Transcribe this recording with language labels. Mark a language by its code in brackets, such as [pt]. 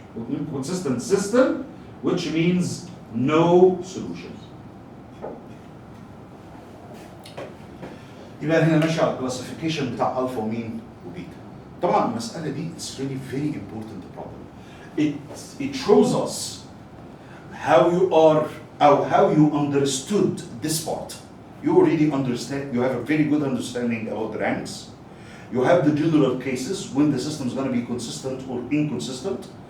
[en] Inconsistent system, which means no solution. [ar] يبقى هنا ماشي على الكلاسيفيكيشن بتاع الفا ومين وبيتا. طبعا المسألة دي [en] it's really very important problem. It shows us how you are or how you understood this part. You already understand, you have a very good understanding about the ranks. You have the general cases when the system is going to be consistent or inconsistent.